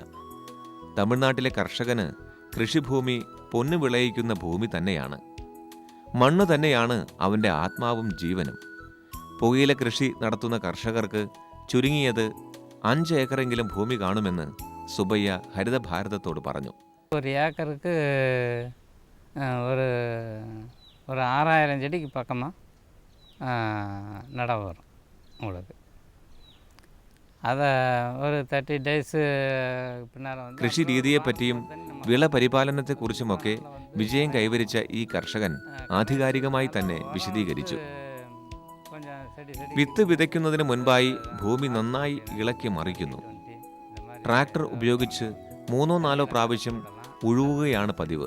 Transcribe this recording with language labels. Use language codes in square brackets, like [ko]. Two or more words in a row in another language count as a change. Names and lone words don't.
[ml] തമിഴ്നാട്ടിലെ കർഷകന് കൃഷിഭൂമി പൊന്നു വിളയിക്കുന്ന ഭൂമി തന്നെയാണ്. മണ്ണ് തന്നെയാണ് അവൻ്റെ ആത്മാവും ജീവനും. പുകയില കൃഷി നടത്തുന്ന കർഷകർക്ക് ചുരുങ്ങിയത് 5 ഏക്കറെങ്കിലും ഭൂമി കാണുമെന്ന് സുബ്ബയ്യ ഹരിതഭാരതത്തോട് പറഞ്ഞു. [ta] ஒரு ஏக்கருக்கு ஒரு ஒரு 6000 செடிக்கு பக்கமாக நடவு வரும் உங்களுக்கு. அதை ஒரு 30 [ml] ഡേയ്സ് പിന്നാലെ കൃഷി രീതിയെപ്പറ്റിയും വിള പരിപാലനത്തെക്കുറിച്ചുമൊക്കെ വിജയം കൈവരിച്ച ഈ കർഷകൻ ആധികാരികമായി തന്നെ വിശദീകരിച്ചു. വിത്ത് വിതയ്ക്കുന്നതിന് മുൻപായി ഭൂമി നന്നായി ഇളക്കി മറിക്കുന്നു. ട്രാക്ടർ ഉപയോഗിച്ച് 3-4 പ്രാവശ്യം ഉഴുവുകയാണ് പതിവ്.